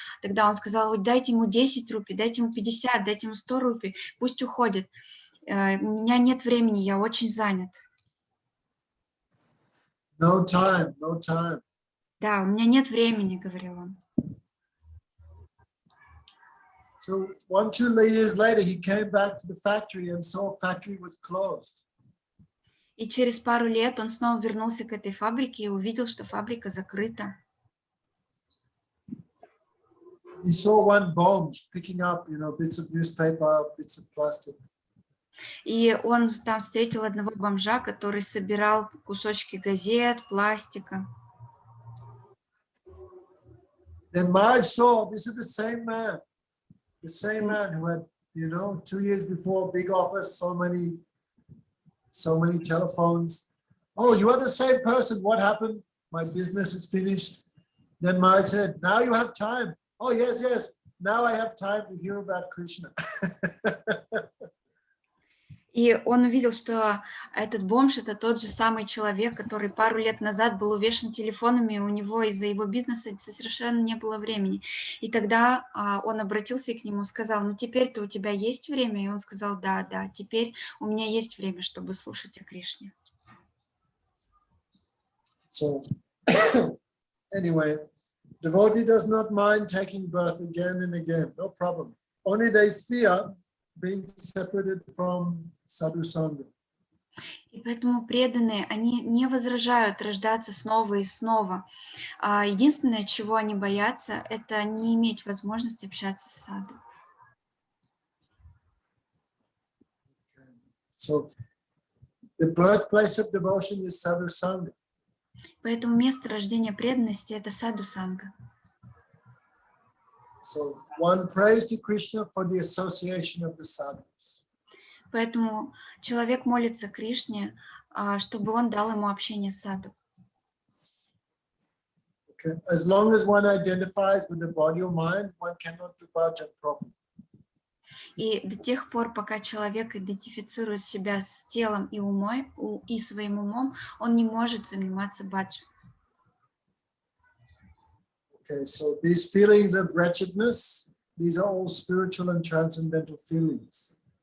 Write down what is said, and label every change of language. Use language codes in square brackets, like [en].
[ru] Тогда он сказал, дайте ему 10 рупий, дайте ему 50, дайте ему 100 рупий, пусть уходит. У меня нет времени, я очень занят. [en] No time. [ru] Да, у меня нет времени, говорил он. [en] So 1-2 years later, he came back to the factory and saw factory was closed. [ru] И через пару лет он снова вернулся к этой фабрике и увидел, что фабрика закрыта. [en] He saw one bomb picking up, bits of newspaper, bits of plastic. [ru] И он там встретил одного бомжа, который собирал кусочки газет, пластика. [en] Then Maharaj saw this is the same man who had, 2 years before, big office, so many telephones. Oh, you are the same person. What happened? My business is finished. Then Maharaj said, now you have time. Oh, yes. Now I have time to hear about Krishna. [ru] И он увидел, что этот бомж – это тот же самый человек, который пару лет назад был увешан телефонами, у него из-за его бизнеса совершенно не было времени. И тогда он обратился к нему, сказал, ну теперь-то у тебя есть время? И он сказал, да, теперь у меня есть время, чтобы слушать о Кришне. [en] So, anyway, devotee does not mind taking birth again and again, no problem. Only they fear being separated from sadhu sangha. [ru] И поэтому преданные, они не возражают рождаться снова и снова. Единственное, чего они боятся, это не иметь возможности общаться с саду. [en] So, the birthplace of devotion is sadhu sangha. [ru] Поэтому место рождения преданности – это саду-санга. [en] So one prays to Krishna for the association of the sadhus. [ru] Поэтому человек молится Кришне, чтобы он дал ему общение с саду. [en] Okay. As long as one identifies with the body or mind, one cannot do bhajan properly. [ru] И до тех пор, пока человек идентифицирует себя с телом и своим умом, он не может заниматься баджаном. [en] Okay, so these feelings of wretchedness, these are all spiritual and transcendental feelings.